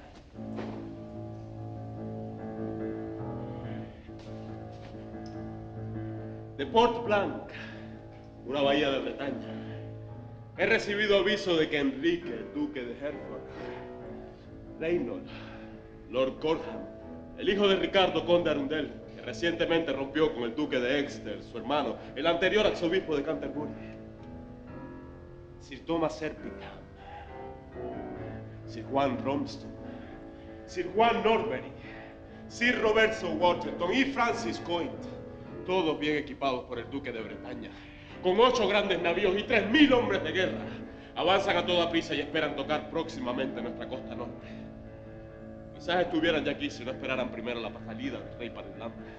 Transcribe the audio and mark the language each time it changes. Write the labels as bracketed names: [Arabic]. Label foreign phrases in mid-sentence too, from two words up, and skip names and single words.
[Spanish] De Port Blanc, una bahía de Bretaña, he recibido aviso de que Enrique, duque de Hereford, Reynold, Lord Cornham, el hijo de Ricardo, conde Arundel, que recientemente rompió con el duque de Exeter, su hermano, el anterior arzobispo de Canterbury, Sir Thomas Erpingham, Sir Juan Romston, Sir Juan Norbury, Sir Roberto Waterton y Francis Coint, todos bien equipados por el duque de Bretaña, con 8 grandes navíos y 3000 hombres de guerra, avanzan a toda prisa y esperan tocar próximamente nuestra costa norte. Quizás estuvieran ya aquí si no esperaran primero la salida del rey para Irlanda.